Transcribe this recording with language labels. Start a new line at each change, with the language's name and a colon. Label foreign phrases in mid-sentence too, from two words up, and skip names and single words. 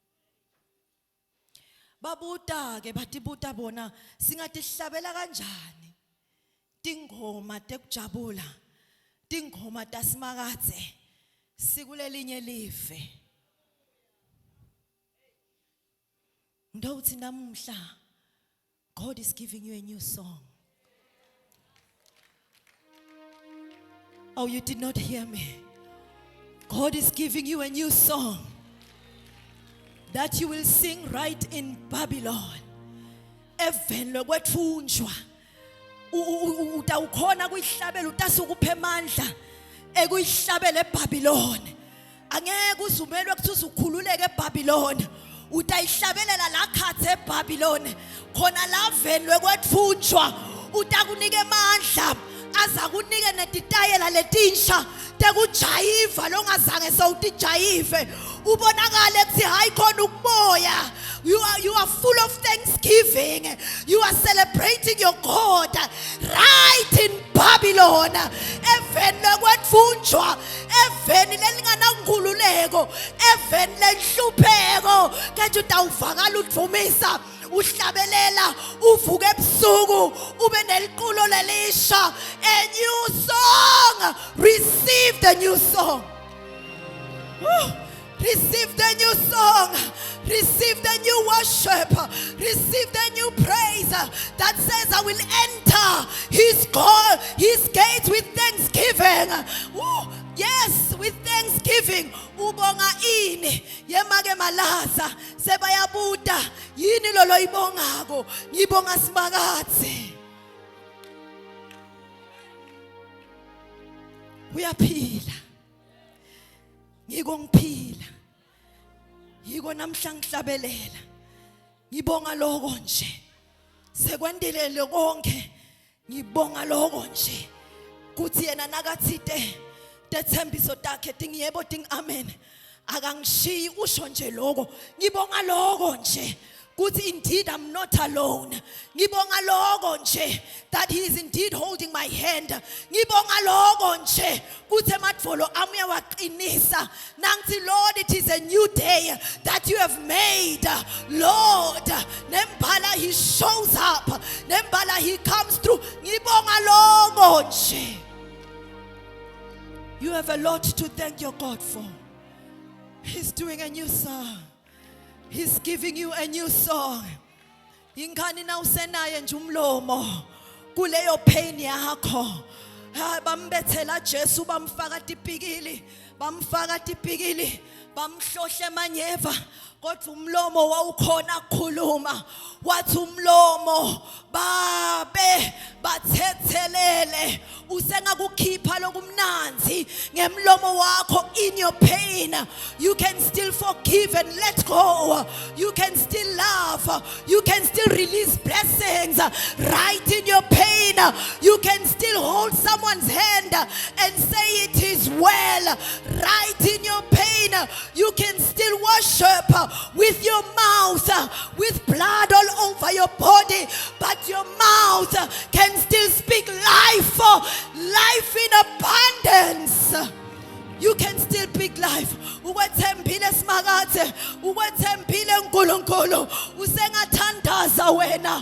Swati: Babuta ke batibuta bona singatihlabela kanjani tingoma tekujabula tingoma tasimakadze sikulelinye live. Ndawuthi namuhla
English: God is giving you a new song. Oh, you did not hear me. God is giving you a new song that you will sing right in Babylon.
Swati: Even lokwethunjwa utawukhona kuyihlabela utasukuphe amandla ekuyihlabela eBabylon. Angeke uzumelwe ukuthi uzukhululeke eBabylon. Utayihlabelela la khathe eBabylon. Khona la venwe kwethunjwa utakunike amandla. Aza kunike netitayela letinsha tekujayiva longazange sowutijayive ubonakale kuthi hayi khona ukumoya.
English: You are full of thanksgiving. You are celebrating your God right in Babylon.
Swati: Even lokwethunjwa, even lelinganankhululeko, even lenhlupheko, kanti utawuvakala udvumisa uhlabelela uvuke ebusuku ube neliqulo lelisha.
English: A new song. Receive the new song. Receive the new song. Receive the new worship. Receive the new praise that says, I will enter his gates with thanksgiving. Woo. Yes, with thanksgiving.
Swati: Ubonga ini. Yemake malaza. Sebayabuda. Yini lolo ibongako. Ngibonga simakazi. Uyaphila. Ngiko ngiphila. Yiko namhla ngihlabelela. Ngibonga lokho nje. Sekwendile konke. Ngibonga lokho nje. Kuthi yena nakathite tethembiso takhe dingiyebo ding amen. Akangishiyi usho nje lokho. Ngibonga lokho nje.
English: Kuthi indeed I'm not alone.
Swati: Ngibonga lokho nje
English: that he is indeed holding my hand.
Swati: Ngibonga lokho nje kuthi emadvolo ami uyawaqinisa.
English: Nangithi Lord, it is a new day that you have made. Lord, nembala he shows up. Nembala he comes through.
Swati: Ngibonga lokho nje.
English: You have a lot to thank your God for. He's doing a new song. He's giving you a new song.
Swati: Ingani na usenaye nje umlomo kuleyo pain yakho. Bambethela Jesu bamfaka tipikili, bamhlohle manyeva. Kodwa umlomo wawukhona ukukhuluma. Wathi umlomo babe bathethelele usengakukhipha lokumnanzi ngemlomo wakho.
English: In your pain you can still forgive and let go. You can still love. You can still release blessings. Right in your pain you can still hold someone's hand and say it is well. Right in your pain you can still worship with your mouth, with blood all over your body, but your mouth can still speak life, life in abundance. You can still speak life.
Swati: Ukwethembile simakathe, ukwethembile uNkulunkulu, usengathandaza wena.